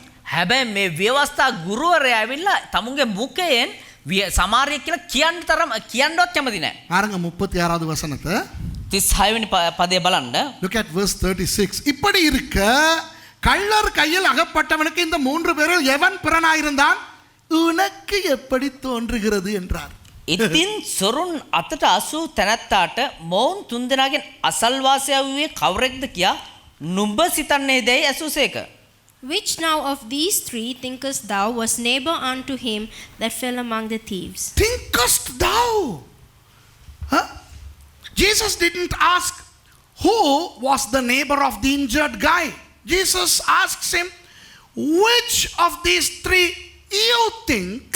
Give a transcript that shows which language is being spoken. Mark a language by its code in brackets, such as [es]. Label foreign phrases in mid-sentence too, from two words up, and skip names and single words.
[si] හැබැයි මේ විවස්ථා ගුරුවරයා ඇවිල්ලා තමුන්ගේ මුඛයෙන් සමාරිය කියලා කියන්නවත් කැමති නැහැ. [ta] பாருங்க 36வது வசனத்தை. [si] 36 වෙනි පදේ බලන්න. [en] Look at verse 36. [ta] இப்படி இருக்க கள்ளர் கையில் அகப்பட்டவனுக்கு இந்த 3 பேரில் எவன் பிறனாயிருந்தான்? உனக்கு எப்படி தோன்றுகிறது என்றார். [si] ඉතින් සොරුන් අතට අසූ තැනැත්තාට මොවුන් තුන්දෙනාගෙන් අසල්වාසයා වූයේ කවරෙක්ද කියා නුඹ සිතන්නේ දැයි ඇසුසේක. [en] Which now of these three thinkest thou was neighbor unto him that fell among the thieves? Thinkest thou? Huh? Jesus didn't ask who was the neighbor of the injured guy. Jesus asks him, which of these three you think?